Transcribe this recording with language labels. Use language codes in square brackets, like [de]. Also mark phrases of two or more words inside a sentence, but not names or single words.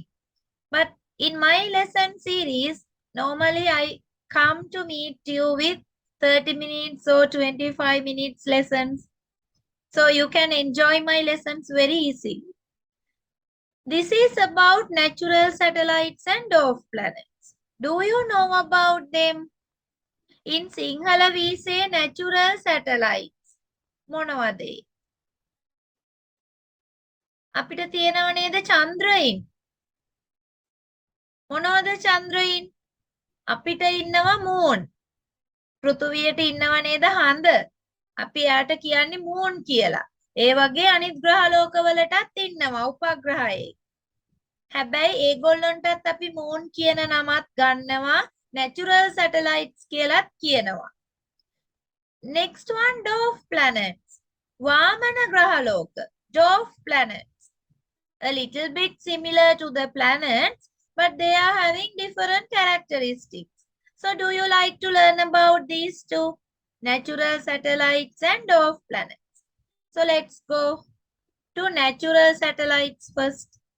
[en] But in my lesson series, normally I come to meet you with 30 minutes or 25 minutes lessons. So you can enjoy my lessons very easily. This is about natural satellites and dwarf planets. Do you know about them? In Sinhala we say [si] නැචුරල් සැටලයිට්ස්. මොනවද ඒ? අපිට තියෙනව නේද චන්ද්‍රයින්? මොනවද චන්ද්‍රයින්? අපිට ඉන්නවා මූන්. පෘථුවියට ඉන්නව නේද හඳ? අපි යාට කියන්නේ මූන් කියලා. ඒ වගේ අනිත් ග්‍රහ ලෝකවලටත් ඉන්නවා උපග්‍රහයේ. හැබැයි ඒගොල්ලන්ටත් අපි මූන් කියන නමත් ගන්නවා, [en] natural satellites [si] කියලාත් කියනවා. [en] Next one, dwarf planets. [si] වාමන ග්‍රහ ලෝක. [en] Dwarf planets. A little bit similar to the planets, but they are having different characteristics. So do you like to learn about these two? Natural satellites and dwarf planets. So let's go to natural satellites first.